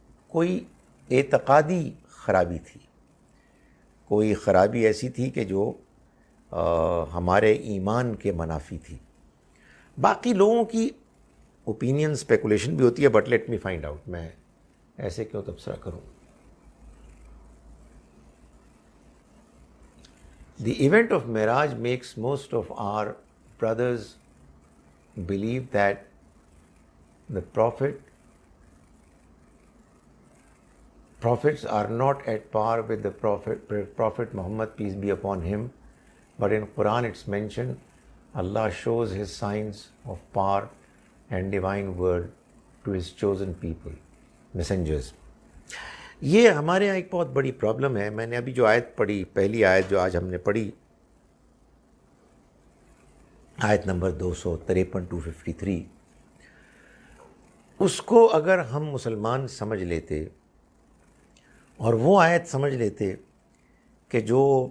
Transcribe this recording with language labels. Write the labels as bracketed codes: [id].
[ur] کوئی اعتقادی خرابی تھی، کوئی خرابی ایسی تھی کہ جو ہمارے ایمان کے منافی تھی. باقی لوگوں کی اوپینین اسپیکولیشن بھی ہوتی ہے، [en] But let me find out. [ur] میں ایسے کیوں تبصرہ کروں. [en] The event of Miraj makes most of our brothers believe that the prophets are not at par with the Prophet Muhammad, peace be upon him, but in Quran it's mentioned Allah shows his signs of power and divine word to his chosen people, messengers. [ur] یہ ہمارے یہاں ایک بہت بڑی problem ہے. میں نے ابھی جو آیت پڑھی، پہلی آیت جو آج ہم نے پڑھی، آیت نمبر 253 253، اس کو اگر ہم مسلمان سمجھ لیتے اور وہ آیت سمجھ لیتے کہ جو